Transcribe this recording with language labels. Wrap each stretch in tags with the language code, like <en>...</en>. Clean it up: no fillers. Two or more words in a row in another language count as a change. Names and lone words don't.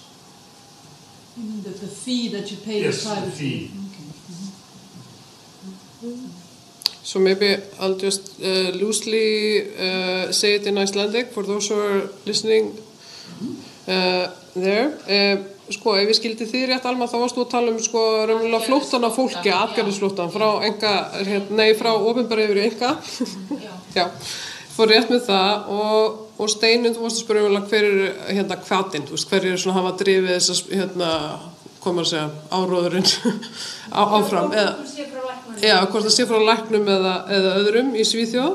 <en>You mean the fee that you pay yes, the private? The fee. So maybe I'll just loosely say it in Icelandic for those who are listening there.</en> <is>Sko, ef ég skildi þið rétt Alma, þá varst þú að tala sko raunverulega flóttan af fólki, atgerðisflóttan frá opinbera yfir í enga. Já, fór rétt með það og Steinun, þú varst að spyrja raunverulega hver er hvatinn, þú veist, hver er svona hafa drifið þessas hvað maður að segja, áróðurinn áfram hvort það sé frá læknum eða öðrum í Svíþjóð.</is>